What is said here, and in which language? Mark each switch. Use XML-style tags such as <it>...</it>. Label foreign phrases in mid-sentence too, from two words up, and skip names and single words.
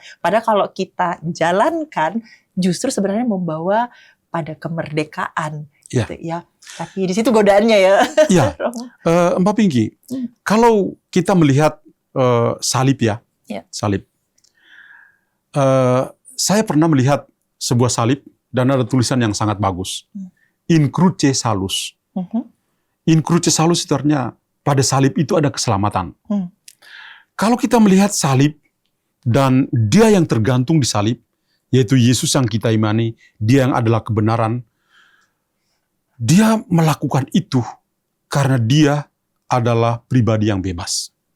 <id>Padahal kalau kita jalankan justru sebenarnya membawa pada kemerdekaan gitu ya. Tapi di situ godaannya ya. Iya. Romo. Mbak Pinky, kalau kita melihat salib ya, salib. Saya pernah melihat sebuah salib dan ada tulisan yang sangat bagus.</id> <la>In cruce salus. In cruce salus</la> <id>itu artinya pada salib itu ada keselamatan. Kalau kita melihat salib dan dia yang tergantung di salib, yaitu Yesus yang kita imani, dia yang adalah kebenaran, dia melakukan itu karena dia adalah pribadi yang bebas.</id>